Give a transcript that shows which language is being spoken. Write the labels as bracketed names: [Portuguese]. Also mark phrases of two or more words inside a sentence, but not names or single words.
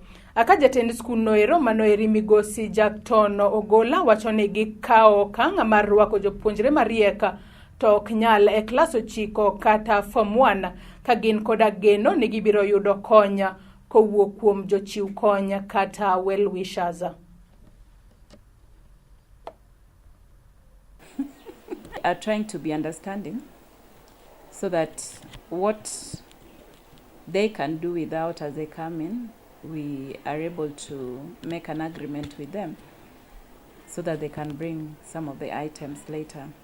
[Luo (Kenya and Tanzania)] Aka jatend skul no ero manoeri migosi Jackton Ogola wacho ni gikao okang' mar rwako jopuonjre marieka to ok nyal e klas 9 kata form 1 ka gin koda geno ni gibiro yudo konya kowuok kuom jochiw konya kata well-wishers. [English] Are trying to be understanding so that what they can do without as they come in, we are able to make an agreement with them so that they can bring some of the items later.